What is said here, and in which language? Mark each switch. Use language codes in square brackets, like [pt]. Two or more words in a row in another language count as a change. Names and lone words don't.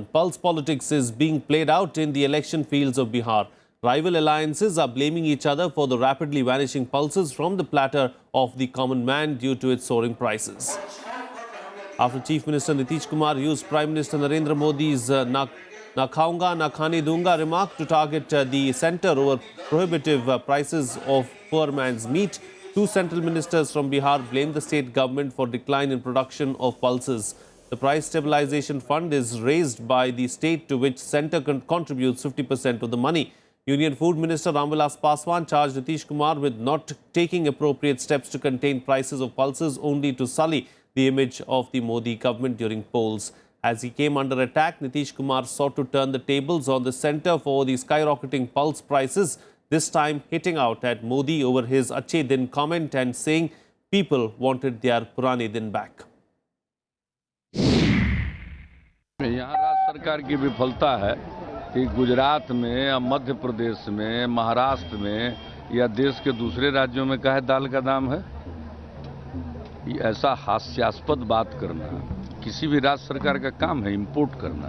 [en] Pulse politics is being played out in the election fields of Bihar. Rival alliances are blaming each other for the rapidly vanishing pulses from the platter of the common man due to its soaring prices. After Chief Minister Nitish Kumar used Prime Minister Narendra Modi's [hi] न खाऊँगा, न खाने दूँगा [en] remark to target the centre over prohibitive prices of poor man's meat, 2 central ministers from Bihar blamed the state government for decline in production of pulses. The Price Stabilization Fund is raised by the state, to which centre contributes 50% of the money. Union Food Minister Ramvilas Paswan charged Nitish Kumar with not taking appropriate steps to contain prices of pulses, only to sully the image of the Modi government during polls. As he came under attack, Nitish Kumar sought to turn the tables on the centre for the skyrocketing pulse prices, this time hitting out at Modi over his [hi] अच्छे दिन [en] comment and saying people wanted their [hi] पुराने दिन [en] back. [hi] यहाँ राज्य सरकार की विफलता है कि गुजरात में या मध्य प्रदेश में, महाराष्ट्र में या देश के दूसरे राज्यों में काहे दाल का दाम है। ये ऐसा हास्यास्पद बात करना किसी भी राज्य सरकार का काम है, इंपोर्ट करना।